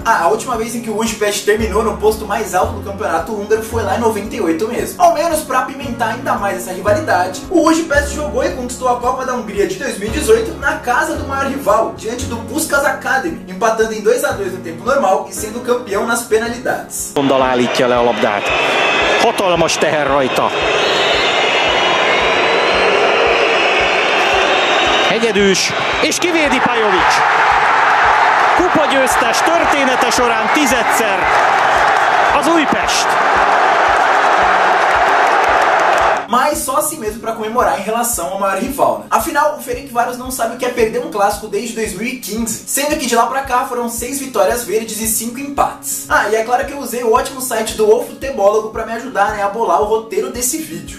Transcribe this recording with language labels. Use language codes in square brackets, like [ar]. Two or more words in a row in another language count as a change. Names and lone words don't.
[pt] A última vez em que o Újpest terminou no posto mais alto do campeonato húngaro foi lá em 98 mesmo. Ao menos para apimentar ainda mais essa rivalidade, o Újpest jogou e conquistou a Copa da Hungria de 2018 na casa do maior rival, diante do Puskás Academy, empatando em 2-2 no tempo normal e sendo campeão nas penalidades. [hu] Gondal állítja le a labdát. Hatalmas teher rajta. Egyedűs, és kivédi Pajovic. Kupagyőztes története során 10-szer az Újpest. [pt] Mas só assim mesmo para comemorar em relação ao maior rival, Afinal, o Ferencváros não sabe o que é perder um clássico desde 2015, sendo que de lá pra cá foram 6 vitórias verdes e 5 empates. E é claro que eu usei o ótimo site do OFutebológo para me ajudar, a bolar o roteiro desse vídeo.